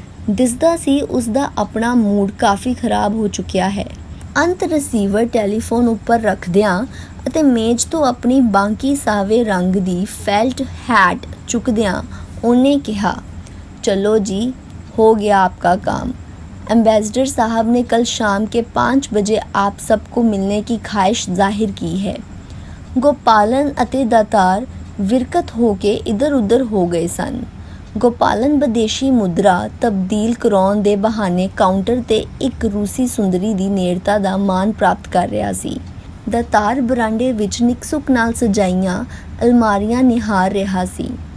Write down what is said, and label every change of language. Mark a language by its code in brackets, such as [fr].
[pa] ਦਿਸਦਾ ਸੀ ਉਸਦਾ ਆਪਣਾ ਮੂਡ ਕਾਫੀ ਖਰਾਬ ਹੋ ਚੁੱਕਿਆ ਹੈ। ਅੰਤ ਰਿਸੀਵਰ ਟੈਲੀਫੋਨ ਉੱਪਰ ਰੱਖਦਿਆਂ ਅਤੇ ਮੇਜ਼ ਤੋਂ ਆਪਣੀ ਬਾਂਕੀ ਸਾਵੇ ਰੰਗ ਦੀ ਫੈਲਟ हैट ਚੁੱਕਦਿਆਂ ਉਹਨੇ ਕਿਹਾ, ਚਲੋ ਜੀ ਹੋ ਗਿਆ [hi] आपका काम। एम्बेसडर साहब ने कल शाम के 5 बजे आप सबको मिलने की ख्वाहिश जाहिर की है। [pa] गोपालन ਅਤੇ ਦਾਤਾਰ ਵਿਰਕਤ ਹੋ ਕੇ ਇੱਧਰ ਉੱਧਰ ਹੋ ਗਏ ਸਨ। ਗੋਪਾਲਨ ਵਿਦੇਸ਼ੀ ਮੁਦਰਾ ਤਬਦੀਲ ਕਰਾਉਣ ਦੇ ਬਹਾਨੇ ਕਾਊਂਟਰ ਤੇ ਇੱਕ ਰੂਸੀ ਸੁੰਦਰੀ ਦੀ ਨੇੜਤਾ ਦਾ ਮਾਣ ਪ੍ਰਾਪਤ ਕਰ ਰਿਹਾ ਸੀ। ਦਾਤਾਰ ਬਰਾਂਡੇ ਵਿੱਚ ਨਿਕਸੁਕ ਨਾਲ ਸਜਾਈਆਂ ਅਲਮਾਰੀਆਂ ਨਿਹਾਰ ਰਿਹਾ ਸੀ।